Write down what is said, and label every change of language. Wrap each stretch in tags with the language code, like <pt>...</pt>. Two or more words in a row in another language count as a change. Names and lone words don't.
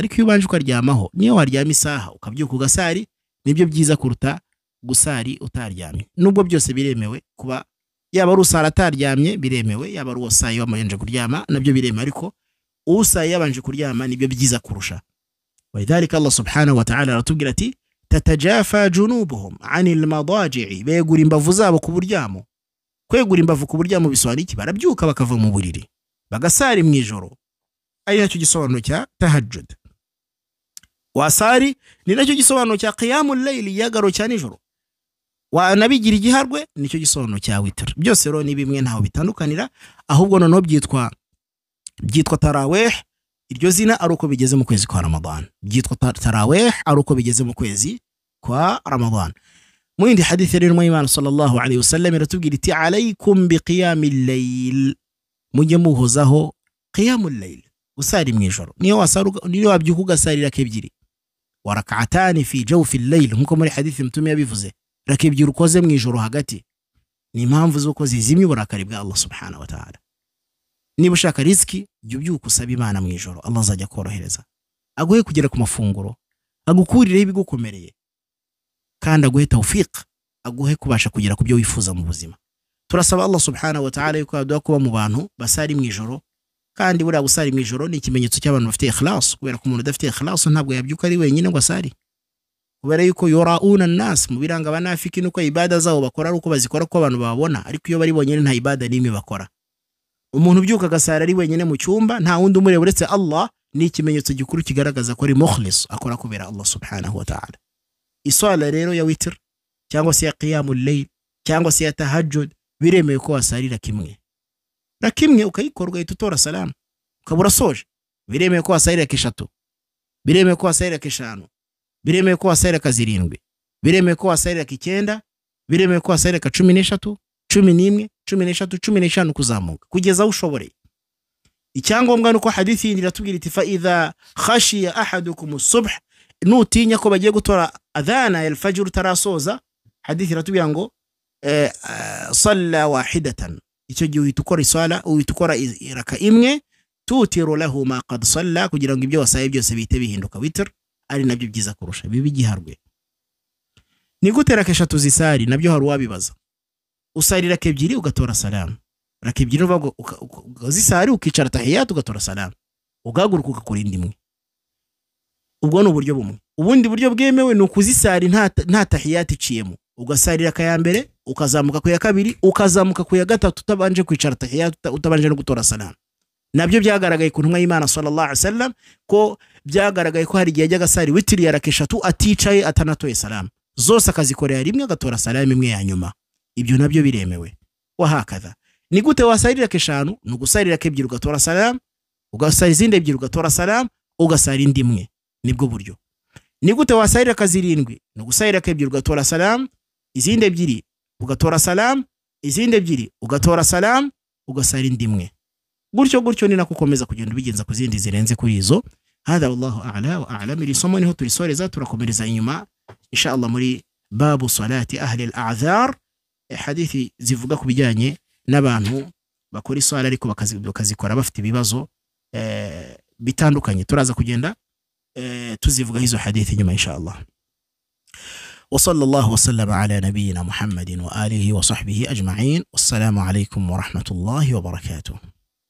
<rw>Ariko iyo ubanje ukaryamaho, niyo waryama isaha ukabyuka ugasari, nibyo byiza kuruta gusari utaryamye. Nubwo byose biremewe, kuba yaba ari usara ataryamye biremewe, yaba ari usaye wamanje kuryama nabyo biremewe, ariko usaye yabanje kuryama nibyo byiza kurusha. Walidhalika</rw> <ar>الله سبحانه وتعالى</ar> <rw>aratubwira ati</rw> <ar>تتجافى جنوبهم عن المضاجع,</ar> <rw>begura imbavu zabo ku buryamo. Kwegura imbavu ku buryamo bisobanura iki? Barabyuka bakava mu buriri bagasari mu ijoro, ari nacyo gisobanuro cya tahajjud. Wasari ni nacyo gisobanuro cya</rw> <ar>قيام الليل,</ar> <rw>yagaro cya nijoro. Wanabigira igiharwe nicyo gisobanuro cya witr. Byose rero ni bimwe, ntaho bitandukanira, ahubwo noneho byitwa tarawih. Iryo zina ari uko bigeze mu kwezi kwa Ramadan, byitwa tarawih ari uko bigeze mu kwezi kwa Ramadan. Mu yindi hadith rero y'Imana</rw> <ar>صلى الله عليه وسلم</ar> <rw>iratubwira iti</rw> <ar>عليكم بقيام الليل,</ar> <rw>mujye muhozaho</rw> <ar>قيام الليل,</ar> <rw>usari mu ijoro. Niyo wabyuka ugasarira kebyiri,</rw> <ar>وركعتان في جوف الليل,</ar> <rw>nkuko muri hadith Mtume yabivuze, rakebyiri ukoze mu ijoro hagati. Ni impamvu z'uko zizimye uburakari bwa</rw> <ar>الله سبحانه وتعالى.</ar> <rw>Niba ushaka riziki, jya ubyuka usaba Imana mu ijoro,</rw> <ar>Allah azajya</ar> <rw>korohereza, aguhe kugera ku mafunguro, agukurireho ibigukomereye, kandi aguhe tawfiq, aguhe kubasha kugera ku byo wifuza mu buzima. Turasaba</rw> <ar>الله سبحانه وتعالى</ar> <rw>yuko aduha kuba mu bantu basari mu ijoro, kandi buriya gusari mu ijoro ni ikimenyetso cy'abantu bafite ikhlas, kubera ko umuntu udafite ikhlas ntabwo yabyuka ari wenyine ngo asari, kubera yuko</rw> <ar>يراءون الناس,</ar> <rw>mu biranga abanafiki nuko ibada zabo bakora ari uko bazikora ko abantu babona, ariko iyo bari bonyine nta ibada n'imwe bakora. Umuntu ubyuka agasara ari wenyine mu cyumba, nta wundi umureba uretse Allah, ni ikimenyetso gikuru kigaragaza ko ari mukhlis, akora kubera</rw> <ar>الله سبحانه وتعالى.</ar> <rw>Iswala rero ya witr cyangwa se ya</rw> <ar>قيام الليل</ar> <rw>cyangwa se ya tahajjud biremewe ko wasarira kimwe na kimwe, ukayikora ugahita utora salamu ukabura soje. Biremewe ko wasarira keshatu, biremewe ko wasarira keshanu, biremewe ko wasarira kazirindwi, biremewe ko wasarira kicyenda, biremewe ko wasarira ka 13, 11, 13, 15 kuzamuka kugeza ushoboreye. Icyangombwa nuko hadithi yindi iratubwira iti</rw> <ar>فإذا خشي أحدكم الصبح,</ar> <rw>nutinya ko bagiye gutora</rw> <ar>أذان الفجر</ar> <rw>utarasoza, hadithi iratubwira ngo</rw> <ar>صلى واحدة,</ar> <rw>icyo gihe uhita ukora isala, uhita ukora iraka imwe,</rw> <ar>توتر له ما قد صلى,</ar> <rw>kugira ngo ibyo wasaye byose bihite bihinduka witr, ari nabyo byiza kurusha bibi giharwe. Ni gute raka eshatu zisari? Nabyo hari wabibaza. Usarira kebyiri ugatora salamu, raka ebyiri uvago zisari ukicara tahiyat ugatora salamu, ugahaguruka ugakora indi imwe. Ubwo ni uburyo bumwe. Ubundi buryo bwemewe ni ukuzisari nta tahiyat iciyemo, ugasarira ka ya mbere ukazamuka ku ya kabiri ukazamuka ku ya gatatu utabanje kwicara tahiyat, utabanje no gutora salamu. Nabyo byagaragaye ku ntumwa y'Imana</rw> <ar>صلى الله عليه وسلم</ar> <rw>ko byagaragaye ko hari igihe ajya gasari witri ya raka eshatu aticaye atanatoye salamu, zose akazikorera rimwe agatora salamu imwe ya nyuma. Ibyo nabyo biremewe. Wahakadha. Ni gute wasarira keshanu? Ni ugusarira kebyiri ugatora salamu, ugasarira izindi ebyiri ugatora salamu, ugasarira indi imwe. Nibwo buryo. Ni gute wasarira kazirindwi? Ni ugusarira kebyiri ugatora salamu, izindi ebyiri ugatora salamu, izindi ebyiri ugatora salamu, ugasarira indi imwe. Gutyo ni nako ukomeza kugenda ubigenza ku zindi zirenze kuri izo.</rw> <ar>هذا والله أعلى وأعلم.</ar> <rw>Iri somo niho turisoreza, turakomereza inyuma</rw> <ar>إن شاء الله</ar> <rw>muri</rw> <ar>باب صلاة أهل الأعذار,</ar> <rw>hadithi zivuga ku bijyanye n'abantu bakora iswala ariko bakazikora bafite ibibazo bitandukanye. Turaza kugenda tuzivuga hizo hadithi nyuma</rw> <ar>إن شاء الله. وصلى الله وسلم على نبينا محمد وآله وصحبه أجمعين. والسلام عليكم ورحمة الله وبركاته.</ar>